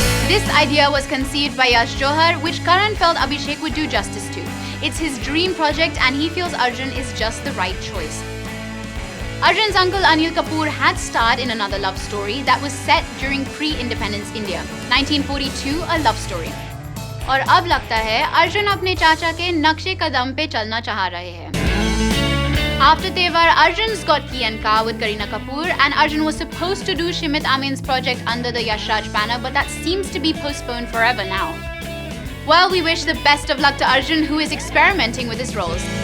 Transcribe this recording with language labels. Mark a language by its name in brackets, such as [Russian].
[English] This idea was conceived by Yash Johar, which Karan felt Abhishek would do justice to. It's his dream project and he feels Arjun is just the right choice. Arjun's uncle Anil Kapoor had starred in another love story that was set during pre-independence India, 1942, a love story. [Hindi] और अब लगता है अर्जुन अपने चाचा के नक्शे कदम पे चलना चाह रहे हैं. [English] After Tevar, Arjun's got Ki and Ka with Kareena Kapoor, and Arjun was supposed to do Shimit Amin's project under the Yash Raj banner, but that seems to be postponed forever now. Well, we wish the best of luck to Arjun, who is experimenting with his roles.